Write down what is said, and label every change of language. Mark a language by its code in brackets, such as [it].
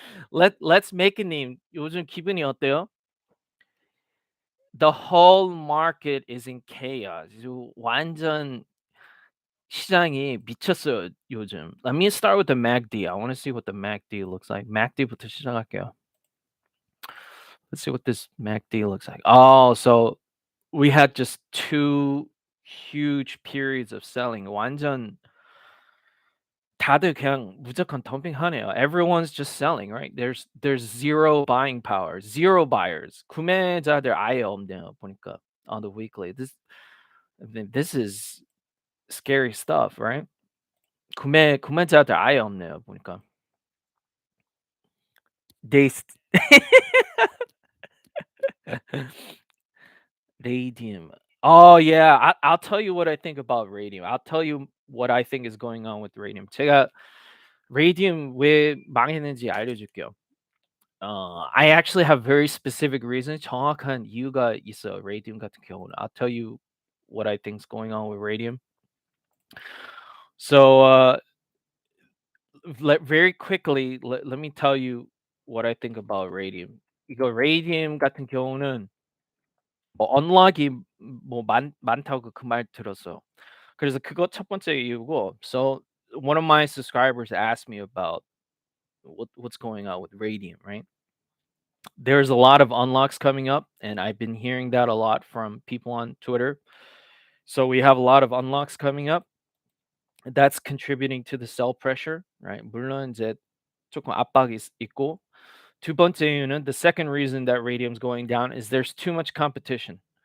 [ko] Let's make it 님 요즘 기분이 어때요? [en] The whole market is in chaos. [ko] 완전 시장이 미쳤어요 요즘. [en] Let me start with the MACD. I want to see what the MACD looks like. [ko] MACD부터 시작할게요. [en] Let's see what this MACD looks like. Oh, so we had just two huge periods of selling. [ko] 완전 다들 그냥 무조건 덤핑하네요. [en] Everyone's just selling, right? There's zero buying power, zero buyers. [ko] 구매자들 아예 없네요, 보니까 [en] on the weekly. I mean, this is scary stuff, right? [ko] 구매자들 아예 없네요, 보니까. [en] They st Radium. Oh, yeah. I'll tell you what I think about Radium. I'll tell you what I think is going on with Radium. [ko] 제가 Radium 왜 망했는지 알려줄게요. [en] I actually have very specific reasons. [ko] 정확한 이유가 있어요. Radium 같은 경우는. [en] I'll tell you what I think is going on with Radium. So, very quickly, let me tell you what I think about Radium. [ko] 이거 Radium 같은 경우는 뭐 언락이 뭐 많다고 그 말 들었어요. 그래서 그거 첫 번째 이유고. [en] So one of my subscribers asked me about what's going on with Radium, right? There's a lot of unlocks coming up, and I've been hearing that a lot from people on Twitter. So we have a lot of unlocks coming up. That's contributing to the sell pressure, right? [ko] 물론 이제 조금 압박이 있고. 두 번째 이유는, [en] the second reason that Radium's going down is there's too much competition.